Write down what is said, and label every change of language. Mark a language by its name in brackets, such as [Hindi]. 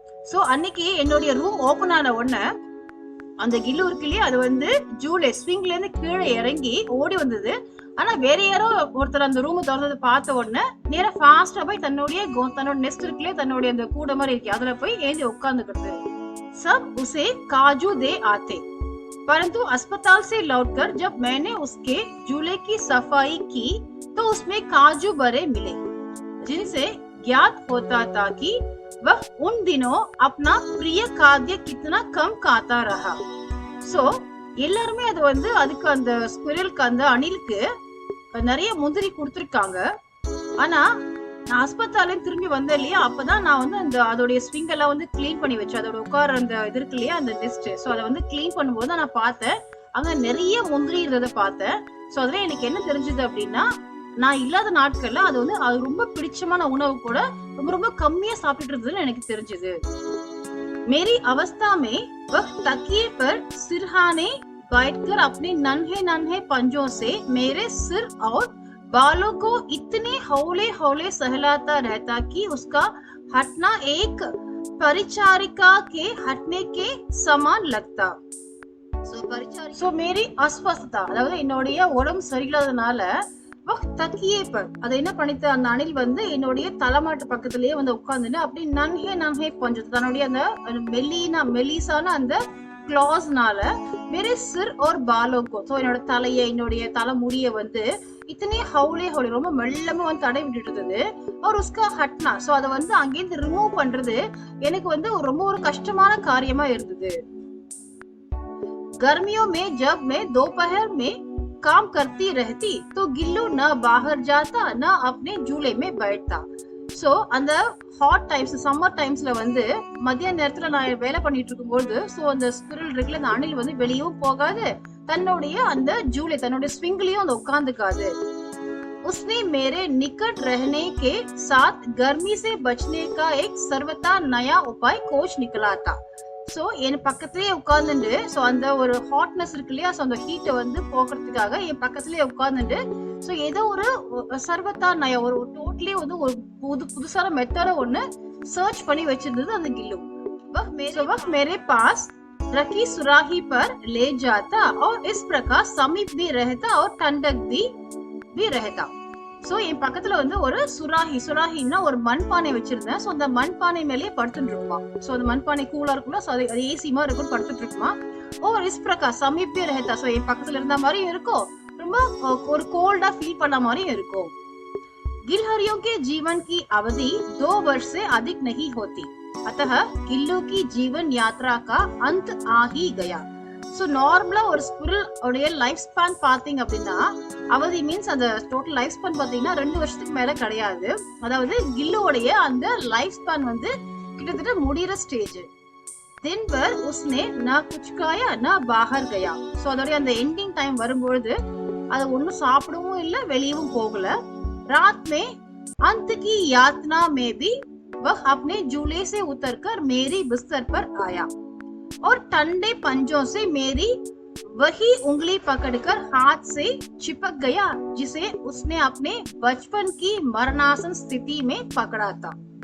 [Tamil] So அன்னைக்கு என்னுடைய room open ஆன உடனே அந்த கில்லு இருக்கு இல்லையா அது வந்து ஜூலே ஸ்விங்ல இருந்து கீழே இறங்கி ஓடி வந்தது. ஆனா வேற யாரோ ஒருத்தர் அந்த ரூம் திறந்தது பார்த்த உடனே நேரா ஃபாஸ்டா போய் தன்னோட நெஸ்ட் இருக்குல்லையே, தன்னுடைய அந்த கூட மாதிரி இருக்கு அதுல போய் ஏந்தி உட்கார்ந்துக்கிறது. [Hindi] सब उसे काजू दे आते, परंतु अस्पताल से लौटकर जब मैंने उसके झूले की सफाई की तो उसमें काजू भरे मिले, जिनसे ज्ञात होता था कि वह उन दिनों अपना प्रिय खाद्य कितना कम खाता रहा. [Tamil] सो எல்லாருமே அது வந்து அதுக்கு அந்த ஸ்குரலுக்கு அந்த அணிலுக்கு நிறைய முந்திரி கொடுத்துருக்காங்க. ஆனா நான் ஆஸ்பத்திரியில திரும்பி வந்தேன் இல்லையா, அப்பதான் நான் வந்து அந்த அதோடைய ஸ்விங் எல்லாம் வந்து கிளீன் பண்ணி வச்சேன். அதோட உட்கார அந்த இது இருக்கு இல்லையா அந்த டெஸ்ட், சோ அதை வந்து கிளீன் பண்ணும்போது நான் பார்த்தேன் அங்க நிறைய முந்திரி இருந்ததை பார்த்தேன். சோ அதுல எனக்கு என்ன தெரிஞ்சது அப்படின்னா, நான் இல்லாத நாட்கள்ல அது வந்து அது ரொம்ப பிடிச்சமான உணவு கூட ரொம்ப கம்மியா சாப்பிட்டு இருந்ததுன்னு எனக்கு தெரிஞ்சது. [Hindi] मेरी अवस्था में वह तकिए पर सिरहाने बैठकर अपने नन्हे नन्हे पंजों से मेरे सिर और बालों को इतने हौले हौले सहलाता रहता कि उसका हटना एक परिचारिका के हटने के समान लगता. [Tamil] So [Hindi] मेरी अस्वस्थता [Tamil] அதாவது என்னுடைய உடம்பு சரியில்லாதனால தக்கியே அதை என்ன பண்ணிட்டு அந்த அணில் வந்து என்னுடைய தலைமாட்டு பக்கத்திலேயே வந்து உட்கார்ந்துட்டு அப்படி [Hindi] நன்ஹே நன்ஹே பஞ்சு [Tamil] தன்னுடைய அந்த மெலிசான அந்த கிளாஸ்னால [Hindi] मेरे सिर और बालों को [Tamil] சோ என்னோட தலையை என்னுடைய தலைமுடியை வந்து இத்தனை [Hindi] ஹவுலே ஹவுலே [Tamil] ரொம்ப மெல்லமா வந்து தடை விட்டுட்டு இருந்தது. [Hindi] और उसका हटना [Tamil] சோ அதை வந்து அங்கேருந்து ரிமூவ் பண்றது எனக்கு வந்து ரொம்ப ஒரு கஷ்டமான காரியமா இருந்தது. [Hindi] गर्मियों में जब मैं दोपहर में काम करती रहती तो गिल्लू न बाहर जाता न अपने झूले में बैठता. [Tamil] சோ அந்த ஹாட் டைம்ஸ் சம்மர் டைம்ஸ்ல வந்து மதிய நேரத்துல நான் வேலை பண்ணிட்டு இருக்கும்போது சோ அந்த ஸ்குரில் இருக்குல்ல அந்த அணில் வந்து வெளியவும் போகாது தன்னுடைய அந்த ஜூலை தன்னுடைய ஸ்விங்லயும் அந்த உட்கார்ந்துக்காது. [Hindi] उसने मेरे निकट रहने के साथ गर्मी से बचने का एक सर्वथा नया उपाय खोज निकला था. [Tamil] சோ என் பக்கத்திலேயே உட்கார்ந்துட்டு சோ அந்த ஒரு ஹாட்னஸ் இருக்கு இல்லையா சோ அந்த ஹீட்டை வந்து போக்குறதுக்காக என் பக்கத்திலேயே உட்கார்ந்துட்டு சோ ஏதோ ஒரு [Hindi] சர்வத்தா நய [Tamil] ஒரு டோட்டலி வந்து ஒரு புதுசான மெத்தட ஒண்ணு சர்ச் பண்ணி வச்சிருந்தது அந்த கில்லு. [Hindi] वह मेरे पास रखी सुराही पर ले जाता और इस प्रकार समीप भी रहता और ठंडक भी रहता. [Tamil] சோ என் பக்கத்துல வந்து ஒரு சுராஹின்னா ஒரு மண்பானை வச்சிருந்தேன். சோ அந்த மண்பானை மேலேயே படுத்துட்டு இருக்குமா. சோ அந்த மண்பானை கூலா இருக்கும்ல சோ அது ஏசி மாதிரி இருக்கும் படுத்துட்டு இருக்குமா. [Hindi] और इस प्रकार समीप भी रहता [Tamil] சோ என் பக்கத்துல இருந்த மாதிரியும் இருக்கும் ரொம்ப ஒரு கோல்டா ஃபீல் பண்ண மாதிரியும் இருக்கும். [Hindi] गिलहरियों के जीवन की अवधि 2 वर्ष से अधिक नहीं होती, अतः गिल्लू की जीवन यात्रा का अंत आ ही गया. [Tamil] சோ நார்மலா ஒரு ஸ்குரில் உடைய லைஃப் ஸ்பான் பாத்தீங்க அப்படின்னா அவதி மீன்ஸ் அந்த டோட்டல் லைஃப் ஸ்பான் பாத்தீங்கன்னா 2 வருஷத்துக்கு மேல கிடையாது. அதாவது கில்லுடைய அந்த லைஃப் ஸ்பான் வந்து கிட்டத்தட்ட முடிகிற ஸ்டேஜ். [Hindi] दिन भर उसने ना कुछ खाया ना बाहर गया. [Tamil] சோ அதோட அந்த எண்டிங் டைம் வரும்போது அது ஒண்ணும் சாப்பிடவும் இல்ல வெளியவும் போகல. [Hindi] रात में अंत की यातना में भी वह अपने झूले से उतरकर मेरी बिस्तर पर आया और ठंडे पंजों से मेरी वही उंगली पकड़कर हाथ से चिपक गया जिसे उसने अपने बचपन की मरणासन स्थिति में पकड़ा था.